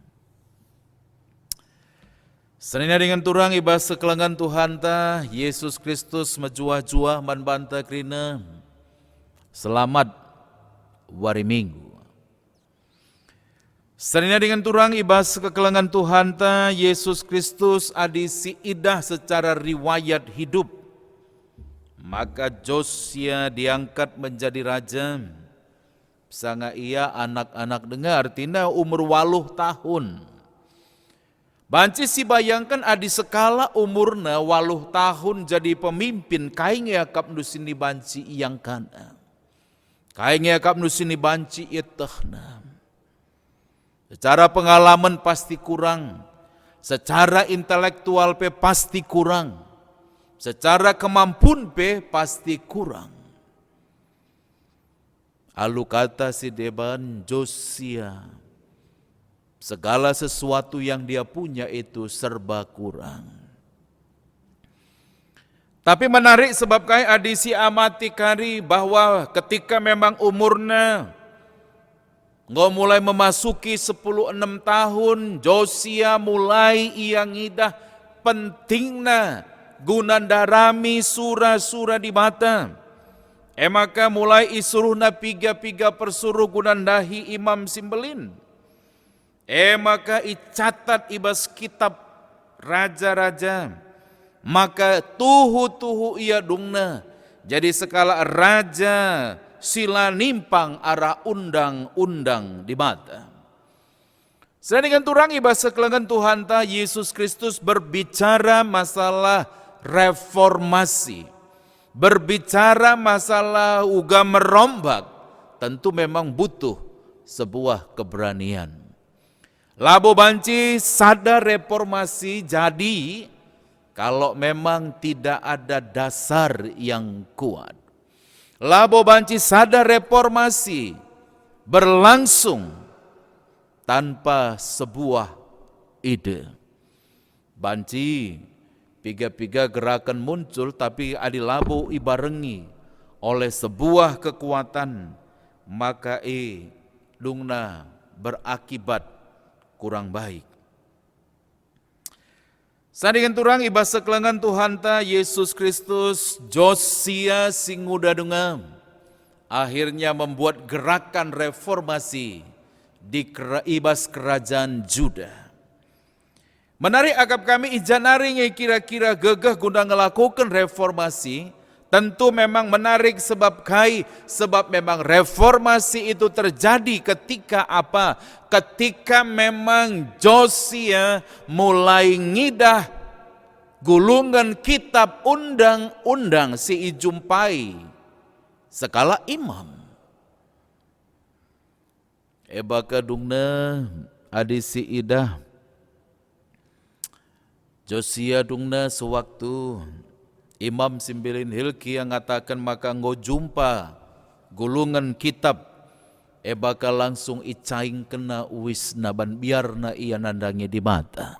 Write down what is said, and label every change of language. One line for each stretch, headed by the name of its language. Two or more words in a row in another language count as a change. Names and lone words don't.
Batak Karo: Senina dengan turang ibas sekelangan Tuhan ta Yesus Kristus menjuah-juah man banta krina. Selamat wari Minggu. Senina dengan turang ibas kekelangan Tuhan ta Yesus Kristus adisi idah secara riwayat hidup.
Indonesian: Maka Josia diangkat menjadi raja.
Batak Karo: Sanga ia anak-anak dengar tina umur 8 tahun. Banci si bayangkan adi sekala umurna 8 tahun jadi pemimpin kaing yakap nusini banci yang kana. Kaing yakap nusini banci itahna.
Indonesian: Secara pengalaman pasti kurang. Secara intelektual pe pasti kurang. Secara kemampuan pe pasti kurang.
Batak Karo: Alu kata si deban Josia.
Indonesian: Segala sesuatu yang dia punya itu serba kurang. Tapi menarik sebab kai adisi amati kari bahwa ketika memang umurnya mulai memasuki 16 tahun,
Batak Karo: Josia mulai ia ngidah pentingna gunandarami surah-surah di bata. Maka mulai isuruhna piga-piga persuruh gunandahi imam simbelin. Maka icatat ibas kitab raja-raja. Maka tuhu-tuhu ia dungna. Jadi sekala raja sila nimpang arah undang-undang di mata.
Indonesian: Sedangkan
Batak Karo: turang ibas sekelangan
Indonesian: Tuhan ta Yesus Kristus berbicara masalah reformasi. Berbicara masalah uga merombak. Tentu memang butuh sebuah keberanian.
Batak Karo: Labo banci sadar reformasi jadi kalau memang tidak ada dasar yang kuat. Labo banci
Indonesian: sadar reformasi berlangsung tanpa sebuah ide.
Batak Karo: Banci Piga-piga
Indonesian: gerakan muncul tapi adilabu ibarengi oleh sebuah kekuatan, maka dungna berakibat kurang baik.
Batak Karo: Sandingan turang ibas sekelengan Tuhan ta
Indonesian: Yesus Kristus Josia
Batak Karo: singuda dungam
Indonesian: akhirnya membuat gerakan reformasi di ibas kerajaan Juda. Menarik
Batak Karo: akap kami ijanari
Indonesian: yang kira-kira gegah guna ngelakukan reformasi, tentu memang menarik sebab memang reformasi itu terjadi ketika apa? Ketika memang Josia mulai ngidah gulungan kitab undang-undang
Batak Karo: si ijumpai sekala imam.
Indonesian: Ebaka dungna adi si idah Josia dungna sewaktu Imam Simbilin Hilki yang ngatakan maka ngo jumpa gulungan kitab bakal langsung icaing kena uwisna ban biarna ia nandangi di mata.